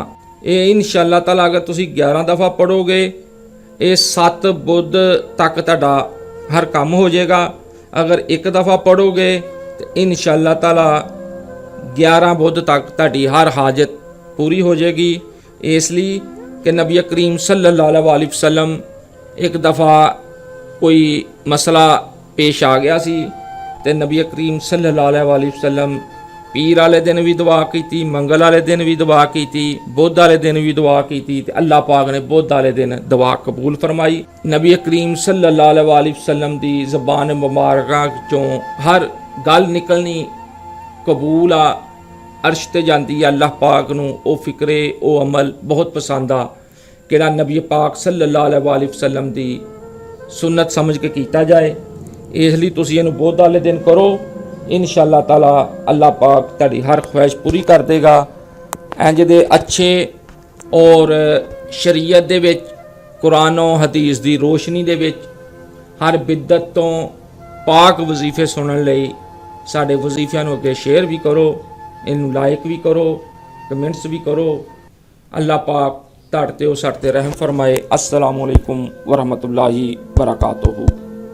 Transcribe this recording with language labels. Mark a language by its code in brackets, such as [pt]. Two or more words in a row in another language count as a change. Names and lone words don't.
[pa] ਇਹ [ar] إن شاء الله تعالى [pa] ਅਗਰ ਤੁਸੀਂ 11 ਦਫਾ ਪੜ੍ਹੋਗੇ, ਇਹ 7 ਬੁੱਧ ਤੱਕ ਤੁਹਾਡਾ ਹਰ ਕੰਮ ਹੋ ਜਾਏਗਾ। ਅਗਰ 1 ਦਫਾ ਪੜ੍ਹੋਗੇ ਤਾਂ [ar] إن شاء الله تعالى [pa] 11 ਬੁੱਧ ਤੱਕ ਤੁਹਾਡੀ ਹਰ ਹਾਜਤ ਪੂਰੀ ਹੋ ਜਾਏਗੀ। ਇਸ ਲਈ ਕਿ ਨਬੀ ਕਰੀਮ [ar] صلى الله عليه وسلم [pa] ਇੱਕ ਦਫਾ ਕੋਈ ਮਸਲਾ ਪੇਸ਼ ਆ ਗਿਆ ਸੀ ਤੇ ਨਬੀ ਕਰੀਮ [ar] صلى الله عليه وسلم [pa] ਪੀਰ ਵਾਲੇ ਦਿਨ ਵੀ ਦੁਆ ਕੀਤੀ, ਮੰਗਲ ਵਾਲੇ ਦਿਨ ਵੀ ਦੁਆ ਕੀਤੀ, ਬੁੱਧ ਵਾਲੇ ਦਿਨ ਵੀ ਦੁਆ ਕੀਤੀ ਤੇ ਅੱਲਾਹ ਪਾਕ ਨੇ ਬੁੱਧ ਵਾਲੇ ਦਿਨ ਦੁਆ ਕਬੂਲ ਫਰਮਾਈ। ਨਬੀ ਕਰੀਮ [ar] صلى الله عليه وسلم [pa] ਦੀ ਜ਼ਬਾਨ ਮੁਬਾਰਕਾ ਚੋਂ ਹਰ ਗੱਲ ਨਿਕਲਣੀ ਕਬੂਲ ਆ, ਅਰਸ਼ ਤੇ ਜਾਂਦੀ ਆ। ਅੱਲਾਹ ਪਾਕ ਨੂੰ ਉਹ ਫਿਕਰੇ ਉਹ ਅਮਲ ਬਹੁਤ ਪਸੰਦ ਆ ਕਿਹੜਾ ਨਬੀ ਪਾਕ [ar] صلى الله عليه وسلم [pa] ਦੀ ਸੁਨਨਤ ਸਮਝ ਕੇ ਕੀਤਾ ਜਾਏ। ਇਸ ਲਈ ਤੁਸੀਂ ਇਹਨੂੰ ਬੁੱਧ ਵਾਲੇ ਦਿਨ ਕਰੋ। [ar] إن شاء الله تعالى [pa] ਅੱਲਾਹ ਪਾਕ ਤੁਹਾਡੀ ਹਰ ਖੁਆਇਸ਼ ਪੂਰੀ ਕਰ ਦੇਗਾ। ਇੰਜ ਦੇ ਅੱਛੇ ਔਰ ਸ਼ਰੀਅਤ ਦੇ ਵਿੱਚ ਕੁਰਾਨ ਔਰ ਹਦੀਸ ਦੀ ਰੋਸ਼ਨੀ ਦੇ ਵਿੱਚ ਹਰ ਬਿਦਅਤ ਤੋਂ ਪਾਕ ਵਜ਼ੀਫੇ ਸੁਣਨ ਲਈ ਸਾਡੇ ਵਜ਼ੀਫਿਆਂ ਨੂੰ ਅੱਗੇ ਸ਼ੇਅਰ ਵੀ ਕਰੋ, ਇਹਨੂੰ ਲਾਇਕ ਵੀ ਕਰੋ, ਕਮੈਂਟਸ ਵੀ ਕਰੋ। ਅੱਲਾਹ ਪਾਕ ਤੁਹਾਡੇ ਤੇ ਉਹ ਸਾਡੇ ਤੇ ਰਹਿਮ ਫਰਮਾਏ। [ar] السلام عليكم ورحمة الله وبركاته.